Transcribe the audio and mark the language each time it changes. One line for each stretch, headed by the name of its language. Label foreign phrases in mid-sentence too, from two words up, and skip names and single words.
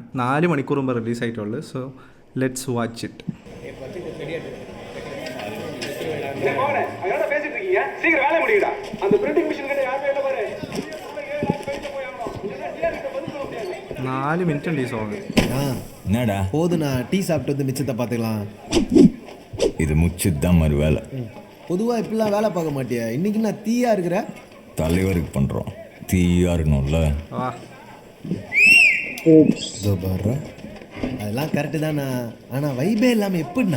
Malayalam: 4 മണിക്കൂർ മുമ്പ് റിലീസ് ആയിട്ടുള്ളത്.
English: so let's watch it.
Malayalam: 4 മിനിറ്റ് ഉണ്ട് ഈ സോങ്.
Tamil: போதுண்ணா, டீ சாப்பிட்டு வந்து மிச்சத்தை பார்த்துக்கலாம். இது முச்சுதான் மாதிரி வேலை. பொதுவா இப்படிலாம் வேலை பார்க்க மாட்டியா? இன்னைக்கு நான் தீயா இருக்கிற தலைவருக்கு பண்றோம், தீயா இருக்கணும்ல. அதெல்லாம் கரெக்டு தானா, ஆனா வைபே இல்லாம எப்படின்னா?